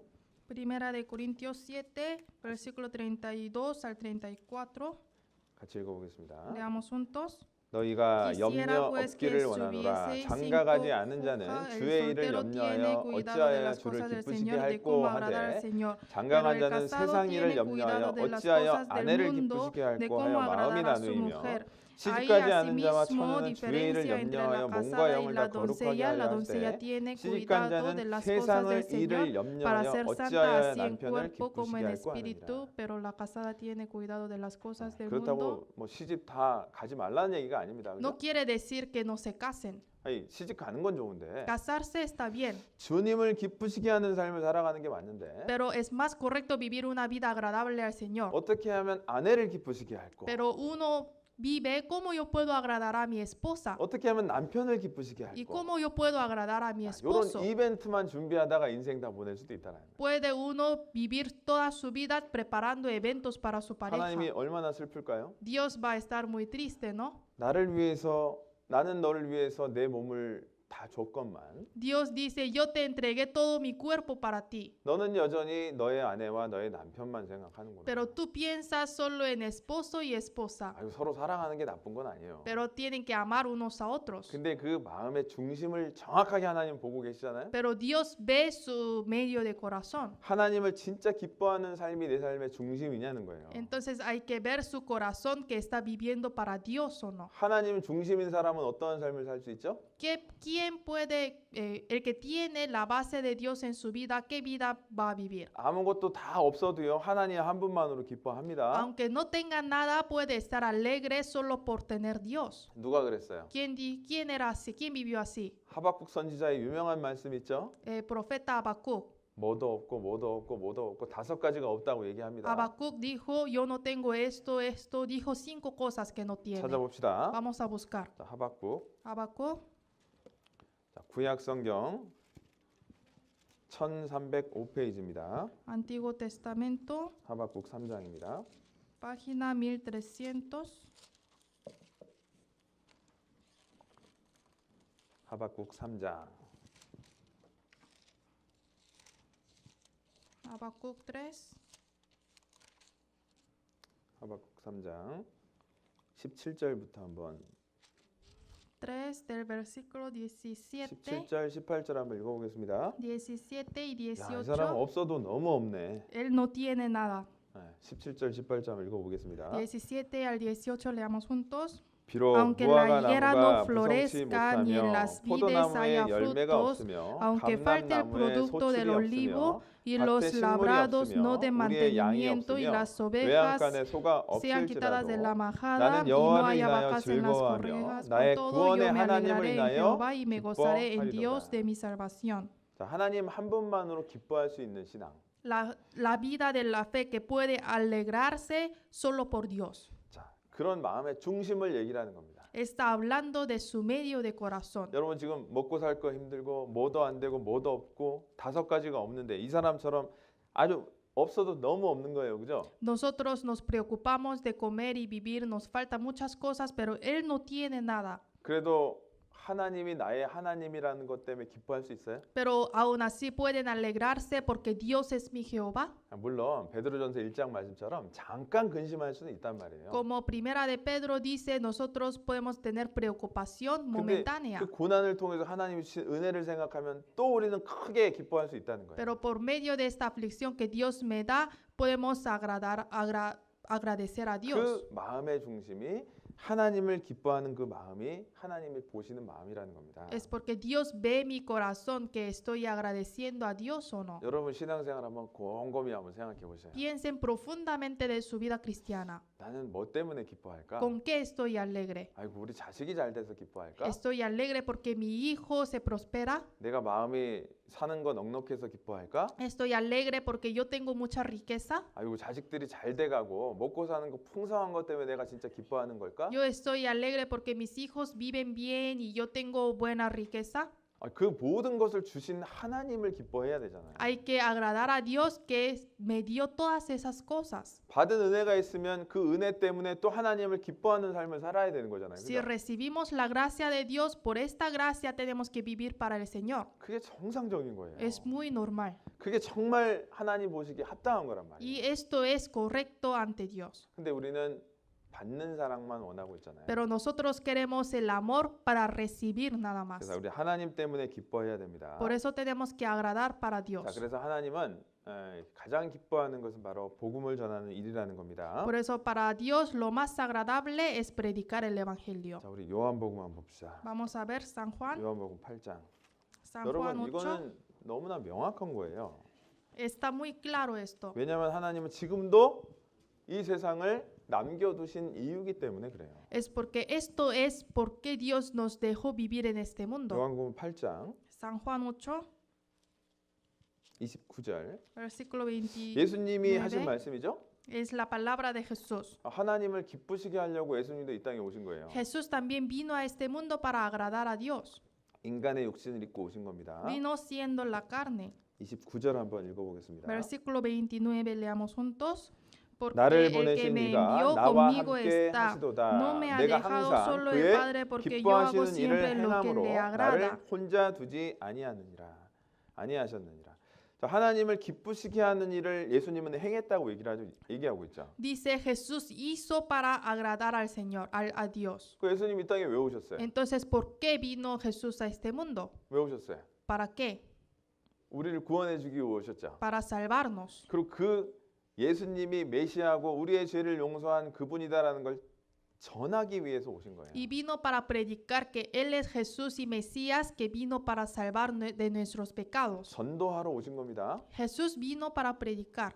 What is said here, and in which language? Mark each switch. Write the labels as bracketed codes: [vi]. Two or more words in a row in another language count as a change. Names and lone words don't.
[es] Primera de Corintios 7, versículo 32 al 34. [ko] 같이 읽어보겠습니다. [es] Leamos juntos. [ko] 너희가 [es] Quisiera [ko] 염려 [es] pues que [ko] 없기를 원하노라. [es] estuvieseis [ko] 장가가지 [es] sin [ko] 않은 자는 [es] confuja. El [ko] 주의 일을 [es] soltero tiene [ko] 염려하여 [es] cuidado de [ko] 어찌하여 [es] las [ko] 주를 [es] cosas del [ko] 기쁘시게 [es] Señor y de [ko] 할꼬 [es] cómo agradar al [ko] 하되 [es] Señor. Pero [ko] 장가간 [es] el [ko] 자는 [es] casado [ko] 세상 일을 [es] tiene cuidado [ko] 염려하여 [es] de las [ko] 어찌하여 [es] cosas del [ko] 아내를 [es] mundo, [ko] 기쁘시게 [es] de [ko] 할꼬 [es] cómo [ko] 하여 마음이 [es] agradar a su [ko] 나누이며 [es] mujer. Hay [ko] 시집가지 않은 자와 [es] asimismo [ko] 처녀는 주의 일을 [es] diferencia entre [ko] 염려하여 [es] la [ko] 몸과 [es] casada y [ko] 영을 [es] la [ko] 다 거룩하게 [es] doncella. La [ko] 하려 [es] doncella [ko] 하되 [es] tiene [ko] 시집간 [es] cuidado de [ko] 자는 [es] las cosas del [ko] 세상의 [es] Señor [ko] 일을 [es] para [ko] 염려하여 [es] ser santa [ko] 어찌하여 [es] así en [ko] 남편을 [es] cuerpo como [ko] 기쁘시게 [es] en [ko] 할꼬 하느니라. [es] espíritu, pero la casada tiene cuidado de las cosas del mundo. [ko] 그렇다고 뭐 시집 다 가지 말라는 얘기가 아닙니다. 그죠? [es] No quiere decir que no se casen. [ko] 아니, 시집 가는 건 좋은데 [es] Casarse está bien, [ko] 주님을 기쁘시게 하는 삶을 살아가는 게 맞는데 [es] pero es más correcto vivir una vida agradable al Señor. [ko] 어떻게 하면 아내를 기쁘시게 할꼬? [es] Pero uno vive cómo yo puedo agradar a mi esposa [ko] 어떻게 하면 남편을 기쁘시게 [es] y [ko] 할꼬? [es] cómo yo puedo agradar a mi [ko] 이런 [es] esposo. [ko] 이벤트만 준비하다가 인생 다 보낼 수도 있다는 거예요. [es] Puede uno vivir toda su vida preparando eventos para su [ko] 하나님이 [es] pareja. [ko] 얼마나 슬플까요? [es] Dios va a estar muy triste, ¿no? [ko] 나는 너를 위해서 내 몸을 다 줬건만 [es] Dios dice, yo te entregué todo mi cuerpo para ti, [ko] 너는 여전히 너의 아내와 너의 남편만 생각하는구나. [es] pero tú piensas solo en esposo y esposa, [ko] 아유, 서로 사랑하는 게 나쁜 건 아니에요. [es] pero tienen que amar unos a otros. [ko] 근데 그 마음의 중심을 정확하게 하나님 보고 계시잖아요. [es] Pero Dios ve su medio de corazón. [ko] 하나님을 진짜 기뻐하는 삶이 내 삶의 중심이냐는 거예요. [es] Entonces hay que ver su corazón que está viviendo para Dios o no. [ko] 하나님 중심인 사람은 어떤 삶을 살 수 있죠? [es] ¿Quién puede, el que tiene la base de Dios en su vida, qué vida va a vivir? [ko] 아무것도 다 없어도요. 하나님 한 분만으로 기뻐합니다. [es] Aunque no tenga nada, puede estar alegre solo por tener Dios. [ko] 누가 그랬어요? [es] ¿Quién era así? ¿Quién vivió así? [ko] 하박국 선지자의 유명한 말씀 있죠? [es] Profeta Habacuc. [ko] 뭐도 없고 5가지가 없다고 얘기합니다. [es] Habacuc dijo, yo no tengo esto, dijo 5 cosas que no tiene. [ko] 찾아봅시다. [es] Vamos a buscar. [ko] 자, 하박국. [es] Habacuc, [ko] 자, 구약 성경 1305페이지입니다. [es] Antiguo Testamento, [ko] 하박국 3장입니다. [es] página 1300. [ko] 하박국 3장. [es] Habacuc 3, [ko] 하박국 3장 17절부터 한번 [es] 3 del versículo 17, [ko] 17절 18절 한번 읽어보겠습니다. [es] 17 y [ko] 야, 이 [es] 18. [ko] 사람 없어도 너무 없네. [es] Él no tiene nada. [ko] 네, 17절 18절 한번 읽어보겠습니다. [es] 17 al 18 leamos juntos. [ko] 비록 [es] Aunque [ko] 무화과 [es] la higuera no [ko] 나무가 무성치 [es] florezca ni en [ko] 못하며 [es] las vides [ko] 포도나무에 [es] haya [ko] 열매가 [es] frutos, [ko] 없으며 [es] aunque falte el [ko] 감람나무에 [es] producto del [ko] 소출이 [es] olivo [ko] 없으며 [es] y [ko] 밭에 [es] los [ko] 식물이 [es] labrados no [ko] 없으며 [es] de [ko] 우리의 양이 [es] mantenimiento y [ko] 없으며 [es] las ovejas [ko] 외양간에 소가 [es] sean quitadas de la [ko] 없을지라도 [es] majada [ko] 나는 [es] y no [ko] 여호와를 [es] haya [ko] 인하여 [es] vacas en las [ko] 즐거워하며 [es] correjas, con [ko] 나의 [es] todo [ko] 구원의 [es] yo me [ko] 하나님을 [es] alegraré en [ko] 인하여 [es] Jehová y me gozaré en Dios [ko] 기뻐하리로다. [es] de mi salvación. [ko] 자, 하나님 한 분만으로 기뻐할 수 있는 신앙. [es] La vida de la fe que puede alegrarse solo por Dios. [ko] 자, 그런 마음의 중심을 얘기를 하는 겁니다. [es] Está hablando de su medio de corazón. [ko] 여러분 지금 먹고 살 거 힘들고 뭐도 안 되고 뭐도 없고 5가지가 없는데 이 사람처럼 아주 없어도 너무 없는 거예요. 그죠? [es] Nosotros nos preocupamos de comer y vivir, nos faltan muchas cosas, pero Él no tiene nada. [ko] 그래도 하나님이 나의 하나님이라는 것 때문에 기뻐할 수 있어요? [es] Pero aún así pueden alegrarse porque Dios es mi Jehová. [ko] 물론 베드로전서 1장 말씀처럼 잠깐 근심할 수는 있단 말이에요. [es] Como primera de Pedro dice, nosotros podemos tener preocupación [ko] 근데 [es] momentánea. [ko] 그 고난을 통해서 하나님이 주신 은혜를 생각하면 또 우리는 크게 기뻐할 수 있다는 거예요. [es] Pero por medio de esta aflicción que Dios me da, podemos agradecer a Dios. [ko] 그 마음의 중심이 하나님을 기뻐하는 그 마음이 하나님이 보시는 마음이라는 겁니다. [es] Es porque Dios ve mi corazón que estoy agradeciendo a Dios o no. [ko] 여러분 신앙생활 한번 곰곰이 한번 생각해 보세요. [es] Piensen profundamente de su vida cristiana. [ko] 나는 뭐 때문에 기뻐할까? [es] ¿Con qué estoy alegre? [ko] 아이고 우리 자식이 잘 돼서 기뻐할까? [es] ¿Estoy alegre porque mi hijo se prospera? [ko] 내가 마음이 사는 거 넉넉해서 기뻐할까? [es] ¿Estoy alegre porque yo tengo mucha riqueza? [ko] 아이고 자식들이 잘 돼가고 먹고 사는 거 풍성한 것 때문에 내가 진짜 기뻐하는 걸까? [es] ¿Yo estoy alegre porque mis hijos viven bien y yo tengo buena riqueza? [ko] 그 모든 것을 주신 하나님을 기뻐해야 되잖아요. [es] Hay que agradar a Dios que me dio todas esas cosas. [ko] 받은 은혜가 있으면 그 은혜 때문에 또 하나님을 기뻐하는 삶을 살아야 되는 거잖아요. [es] Si [ko] 그죠? [es] recibimos la gracia de Dios, por esta gracia tenemos que vivir para el Señor. [ko] 그게 정상적인 거예요. [es] Es muy normal. [ko] 그게 정말 하나님 보시기에 합당한 거란 말이에요. [es] Y esto es correcto ante Dios. [ko] 근데 우리는 받는 사랑만 원하고 있잖아요. [es] Pero nosotros queremos el amor para recibir nada más. [ko] 그래서 우리 하나님 때문에 기뻐해야 됩니다. [es] Por eso tenemos que agradar para [ko] 자, [es] Dios. [ko] 그래서 하나님은 가장 기뻐하는 것은 바로 복음을 전하는 일이라는 겁니다. [es] Por eso para Dios lo más agradable es predicar el Evangelio. [ko] 자, 우리 요한복음 한번 봅시다. [es] Vamos a ver San Juan. [ko] 요한복음 8장. [es] San Juan [ko] 여러분 [es] 8. [ko] 이거는 너무나 명확한 거예요. [es] Está muy claro esto. [ko] 왜냐하면 하나님은 지금도 이 세상을 남겨두신 이유기 때문에 그래요. [es] Es porque esto es porque Dios nos dejó vivir en este mundo. [ko] 요한복음 8장 [es] San Juan 8, [ko] 29절. [es] versículo 20. [ko] 예수님이 네, 하신 네. 말씀이죠. [es] Es la palabra de Jesús. [ko] 하나님을 기쁘시게 하려고 예수님도 이 땅에 오신 거예요. [es] Jesús también vino a este mundo para agradar a Dios. [ko] 인간의 육신을 입고 오신 겁니다. [es] Vino siendo la carne. [ko] 29절 한번 읽어보겠습니다. [es] Versículo 29, leamos juntos. Porque [ko] 나를 [es] el que [ko] 보내신 [es] me [ko] 이가 [es] envió [ko] 나와 [es] conmigo [ko] 함께 [es] está. [ko] 하시도다. [es] No me ha [ko] 내가 [es] dejado [ko] 항상 [es] solo el [ko] 그의 [es] Padre porque yo hago [ko] 기뻐하시는 일을 [es] siempre lo que [ko] 행함으로 [es] le [ko] 나를 [es] agrada. [ko] 혼자 두지 아니하셨느니라. 자, 하나님을 기쁘시게 하는 일을 예수님은 행했다고 얘기하고 있죠. [es] Dice Jesús hizo para agradar al Señor, a Dios. [ko] 그 예수님 이 땅에 왜 오셨어요? [es] Entonces, ¿por qué vino Jesús a este mundo? [ko] 왜 오셨어요? [es] ¿Para qué? [ko] 우리를 구원해 주기 위해 오셨죠. [es] Para salvarnos. [ko] 그리고 그 예수님이 메시아고 우리의 죄를 용서한 그분이다라는 걸 전하기 위해서 오신 거예요. [es] Y vino para predicar que Él es Jesús y Mesías que vino para salvar de nuestros pecados. [ko] 전도하러 오신 겁니다. [es] Jesús vino para predicar.